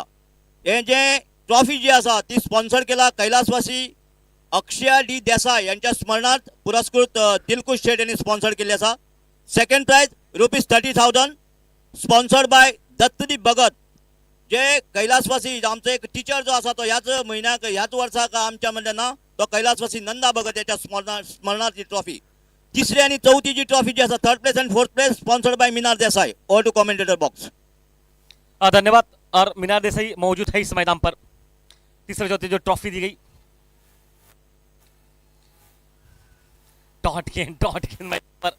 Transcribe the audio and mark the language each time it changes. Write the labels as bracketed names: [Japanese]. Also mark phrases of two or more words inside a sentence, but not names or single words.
[Konkani] हे जे ट्रॉफी जी आसा ती स्पॉन्सर केला कैलासवासी अक्षय डी देसाई यांच्या स्मरणार्थ पुरस्कृत दिलखुश शेठ यांनी स्पॉन्सर केले आसा. [English] second prize [Konkani] ₹30,000 [English] sponsored by Dattadeep Bhagat, [Konkani] जे कैलासवासी आमचा एक टीचर जो आसा तो ह्याच महिन्याक ह्याच वर्साक आमच्या मध्ये ना तो कैलासवासी नंदा भगत याच्या स्मरणार्थ ही ट्रॉफी. तिसरी आणि चौथी जी ट्रॉफी जी आसा [English] third place and fourth place sponsored by Meenar Desai. over to commentator box. [Hindi] धन्यवाद. और मीनार देसाई मौजूद है इस मैदान पर. तीसरे चौथे जो ट्रॉफी दी गई, डॉट गेंद मैदान पर.